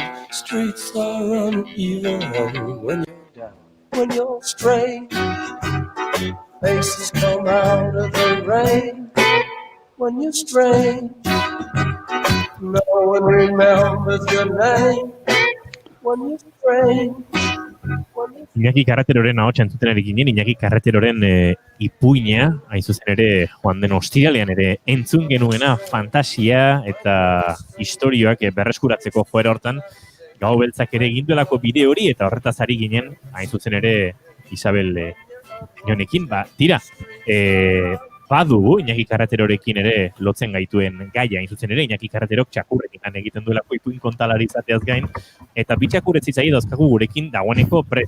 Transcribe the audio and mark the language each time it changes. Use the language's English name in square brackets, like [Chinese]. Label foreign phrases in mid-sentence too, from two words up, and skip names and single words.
[English] Streets are uneven when you're down. When you're strange, faces come out of the rain. When you're strange, no one remembers your name. When you're strange. [Basque] Iñaki Carreteroren ahotsa entzutenarekin ginen, Iñaki Carreteroren ipuina, hain zuzen ere, joan den ostiralean ere, entzun genuena fantasia eta historioak berreskuratzeko joera hortan, Gau Beltzak ere egin duelako bideo hori, eta horretaz ari ginen, hain zuzen ere, Isabel Ionekin, tira, badugu, Iñaki Carreterorekin ere lotzen gaituen gaia, hain zuzen ere, Iñaki Carreterok txakurrekin lan egiten duelako ipuin kontalari izateaz gain, eta bi txakurretz itzai dauzkagu gurekin dagoeneko prest.